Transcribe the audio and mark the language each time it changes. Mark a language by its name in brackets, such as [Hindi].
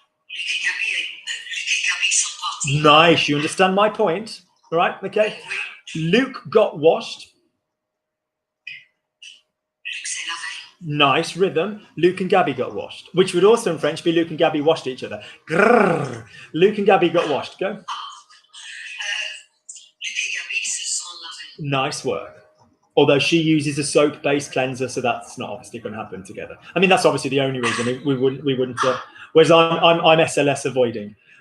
[French] Luc et Gabi sont partis. [English] Nice. You understand my point? All right. Okay. Luke got washed. [French] Luc s'est lavé. [English] Nice rhythm. Luke and Gabby got washed, which would also in French be Luke and Gabby washed each other. Grrr. Luke and Gabby got washed. Go. [French] Luc et Gabi se sont lavés. [English] Nice work. Although she uses a soap-based cleanser, so that's not obviously going to happen together. I mean, that's obviously the only reason we wouldn't. Whereas I'm SLS avoiding.